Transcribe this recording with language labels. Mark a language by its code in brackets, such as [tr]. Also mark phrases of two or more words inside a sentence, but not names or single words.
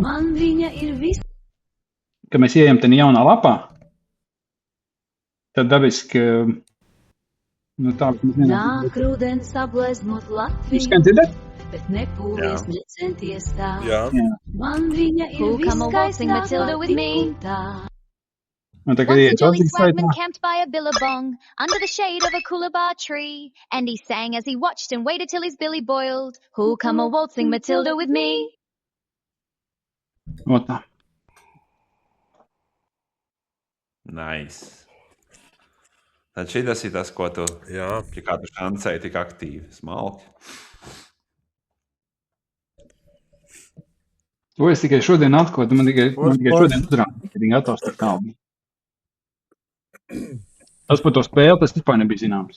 [lv] Man viņa ir kad mēs ieejam tajā jaunā lapā, tad dabiski, tā, ka mēs nezinām. nāk rudens apgleznot Latviju, Skan dzirdēt? bet nepūlies necenties tā. Jā. Man viņa ir [en] Who come a waltzing Matilda [lv] viskaistākā [en] with me? [lv] tik un tā. Un tagad [en] Once a [lv] ieiet [en] jolly [lv] Latvijas [en] swagman [lv] saitā. [en] camped by a billabong under the shade of a coolabah tree, and he sang as he watched and waited till his billy boiled. Who come a waltzing Matilda with me? [lv] Otā. Nice. Tad šitas ir tas, ko tu, Jā. pie kā tu šancēji tik aktīvi. Smalki. To es tikai šodien atklāju, man tikai šodien uzrādīju, kad viņi gatavs par kalbu. Tas par to spēli, tas vispār nebija zināms.